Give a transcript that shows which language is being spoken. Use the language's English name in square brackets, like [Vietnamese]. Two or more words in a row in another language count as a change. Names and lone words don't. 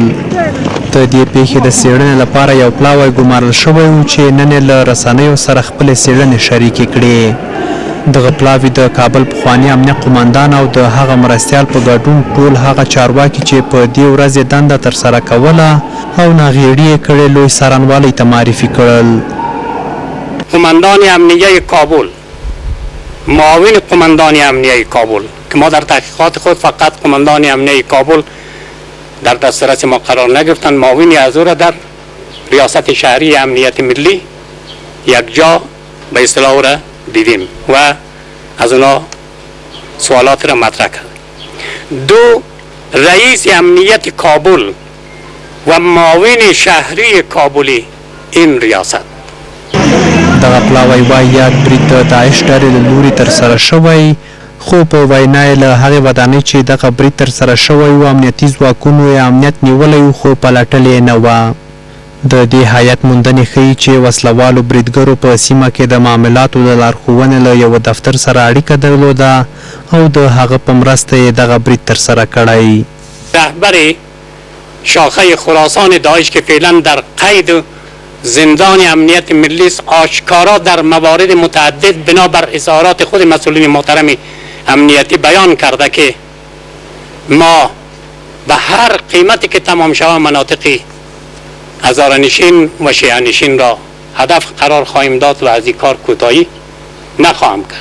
[Pashto] د دې پیښې د څېړنې لپاره یو پلاوی ګمارل شوی و چې نن یې له رسنیو سره خپلې څېړنې شریکې کړې. دغه پلاوي د کابل پخواني امنیه قمندان او د هغه مرستیال په ګډون ټول هغه چارواکي چې په دې ورځ یې دنده ترسره کوله او ناغېړي یې کړې لوی څارنوالۍ ته معرفي کړل. [Persian] قماندان امنیه کابل، معاون قماندان امنیه کابل که ما در تحقیقات خود فقط قماندان امنیه کابل در دسترس ما قرار نگرفتند، معاونی از او را در ریاست شهری امنیت ملی یک جا به اصطلاح او را دیدیم و از اونا سوالات را مطرح کرد. دو، رئیس امنیت کابل و معاون شهری کابلی این ریاست. [Pashto] دغه پلاوی وایي یاد برید د داعش ډلې له لوري ترسره شوی، خو په وینا یې له هغې ودانۍ چې دغه برید ترسره شوی و امنیتي ځواکونو یې امنیت نیولی و خو پلټلې یې نه وه. د دې هیات موندنې ښیي چې وسلوالو بریدګرو په سیمه کې د معاملاتو د لارښوونې له یوه دفتر سره اړیکه درلوده او د هغه په مرسته یې دغه برید ترسره کړی. [Persian] رهبر شاخه خراسان داعش که فعلا در قید زندان امنیت ملی است، آشکارا در موارد متعدد بنابر اظهارات خود مسئولین محترم امنیتی بیان کرده که ما به هر قیمتی که تمام شود مناطقی هزاره‌نشین و شیعه‌نشین را هدف قرار خواهیم داد و از این کار کوتاهی نخواهم کرد.